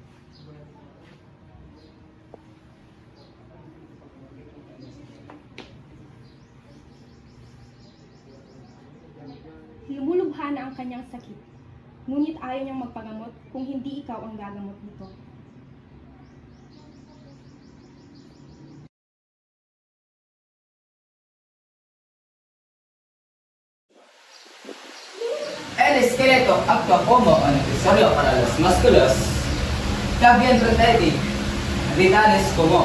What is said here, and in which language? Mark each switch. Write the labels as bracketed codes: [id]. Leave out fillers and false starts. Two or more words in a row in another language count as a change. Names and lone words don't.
[tl] Lumulubha na ang kanyang sakit. Ngunit ayaw niyang magpagamot kung hindi ikaw ang gagamot nito. [es] El esqueleto actúa como un accesorio para los músculos. También protege vitales como.